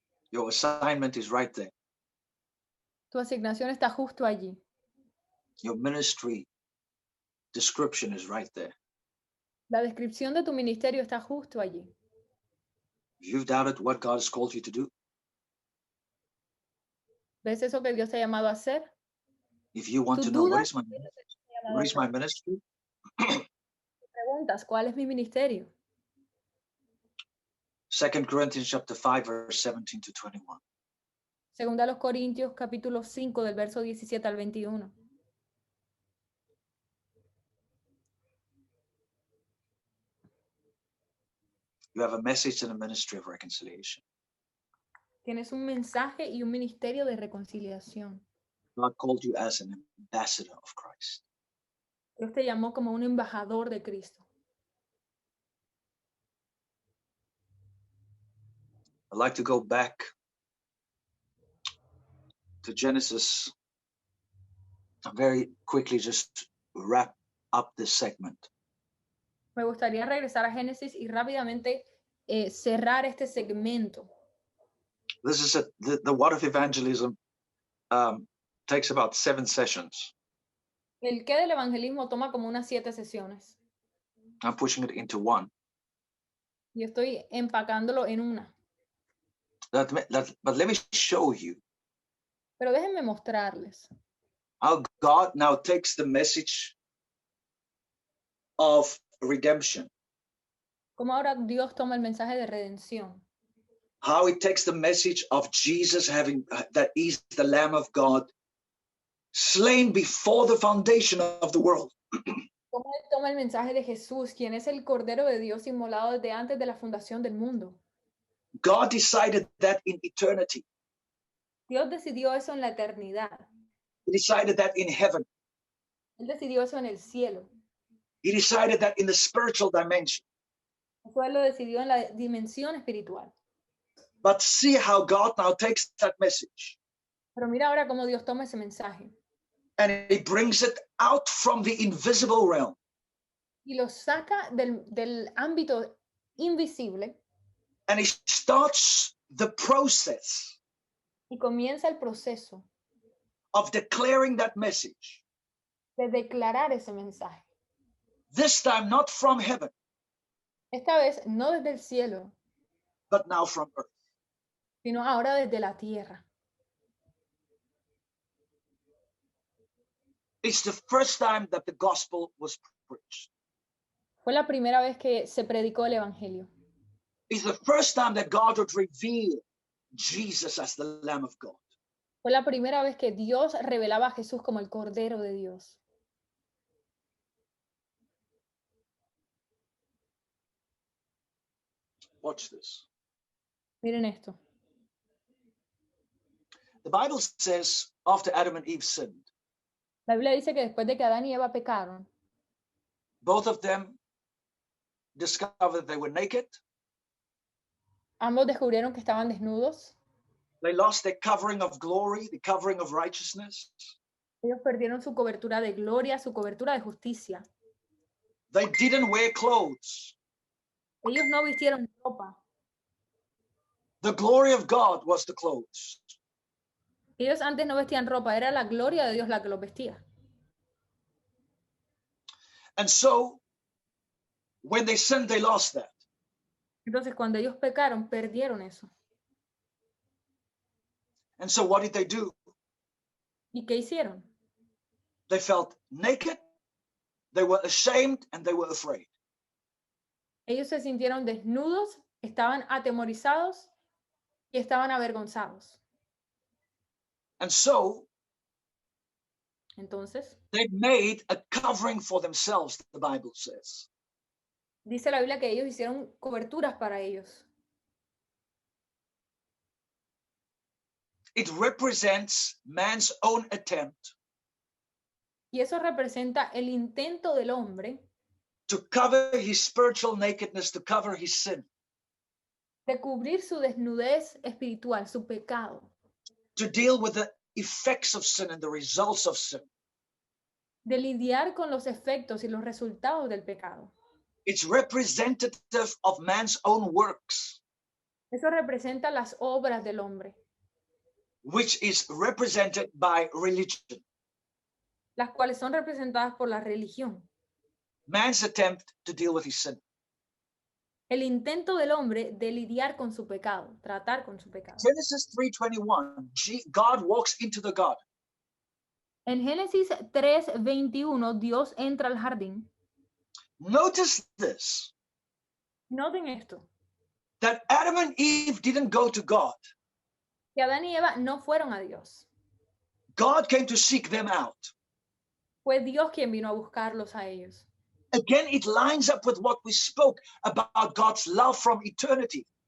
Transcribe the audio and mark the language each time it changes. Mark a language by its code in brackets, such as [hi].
[en] Your assignment is right there. [es] Tu asignación está justo allí. [en] Your ministry description is right there. [es] La descripción de tu ministerio está justo allí. [en] If you've doubted what God has called you to do, [es] ¿Ves eso que Dios te ha llamado a hacer? [en] if you want [es] ¿Tú [en] to know what [es] dudas? [en] is my [es] Te ha [en] ministry, [es] llamado a [en] what is my [es] hacer. [en] ministry, [es] Preguntas, ¿cuál es mi ministerio? [en] 2 Corinthians chapter 5, verse 17 to 21. [es] Segunda a los Corintios, capítulo 5, del verso 17 al 21. [en] You have a message and a ministry of reconciliation. [es] Tienes un mensaje y un ministerio de reconciliación. [en] God called you as an ambassador of Christ. [es] Dios te llamó como un embajador de Cristo. [en] I'd like to go back to Genesis and very quickly just wrap up this segment. [es] Me gustaría regresar a Génesis y rápidamente cerrar este segmento. [en] This is the What of Evangelism takes about 7 sessions. [es] El qué del evangelismo toma como unas 7 sesiones. [en] I'm pushing it into one. [es] Y estoy empacándolo en una. [en] But let me show you [es] Pero déjenme mostrarles [en] how God now takes the message of redemption, [es] cómo ahora Dios toma el mensaje de redención. [en] how he takes the message of Jesus having that he's the Lamb of God, slain before the foundation of the world. [es] Cómo él toma el mensaje de Jesús, quien es el Cordero de Dios inmolado desde antes de la fundación del mundo. [en] God decided that in eternity. [es] Dios decidió eso en la eternidad. [en] He decided that in heaven. [es] Él decidió eso en el cielo. [en] He decided that in the spiritual dimension. [es] Eso él lo decidió en la dimensión espiritual. [en] But see how God now takes that message [es] Pero mira ahora cómo Dios toma ese mensaje [en] and he brings it out from the invisible realm [es] y lo saca del ámbito invisible [en] and he starts the process [es] y comienza el proceso [en] of declaring that message. [es] de declarar ese mensaje. [en] This time not from heaven, [es] Esta vez no desde el cielo, [en] but now from earth. [es] sino ahora desde la tierra. [en] It's the first time that the gospel was preached. [es] Fue la primera vez que se predicó el evangelio. [en] It's the first time that God would reveal Jesus as the Lamb of God. [es] Fue la primera vez que Dios revelaba a Jesús como el Cordero de Dios. [en] Watch this. [es] Miren esto. [en] The Bible says after Adam and Eve sinned, [es] La Biblia dice que después de que Adán y Eva pecaron, [en] both of them discovered they were naked. [es] ambos descubrieron que estaban desnudos. [en] They lost their covering of glory, the covering of righteousness. [es] Ellos perdieron su cobertura de gloria, su cobertura de justicia. [en] They didn't wear clothes. [es] Ellos no vistieron ropa. [en] The glory of God was the clothes. [es] Ellos antes no vestían ropa, era la gloria de Dios la que los vestía. [en] And so when they sinned, they lost that. [es] Entonces, cuando ellos pecaron, perdieron eso. [en] And so what did they do? [es] ¿Y qué hicieron? [en] They felt naked, they were ashamed, and they were afraid. [es] Ellos se sintieron desnudos, estaban atemorizados y estaban avergonzados. [en] And so [es] Entonces, [en] they made a covering for themselves, the Bible says. [es] dice la Biblia que ellos hicieron coberturas para ellos. [en] It represents man's own attempt [es] Y eso representa el intento del hombre [en] to cover his spiritual nakedness, to cover his sin, [es] de cubrir su desnudez espiritual, su pecado, [en] to deal with the effects of sin and the results of sin. [es] de lidiar con los efectos y los resultados del pecado. [en] It's representative of man's own works, [es] Eso representa las obras del hombre, [en] which is represented by religion. [es] las cuales son representadas por la religión. [en] Man's attempt to deal with his sin. [es] El intento del hombre de lidiar con su pecado, tratar con su pecado. [en] Genesis 3:21, God walks into the garden. [es] En Génesis 3:21, Dios entra al jardín. [en] Notice this, [es] Noten esto, [en] that Adam and Eve didn't go to God. [es] que Adán y Eva no fueron a Dios. [en] God came to seek them out. [es] Fue Dios quien vino a buscarlos a ellos. [en] Again, it lines up with what we spoke about God's love from eternity.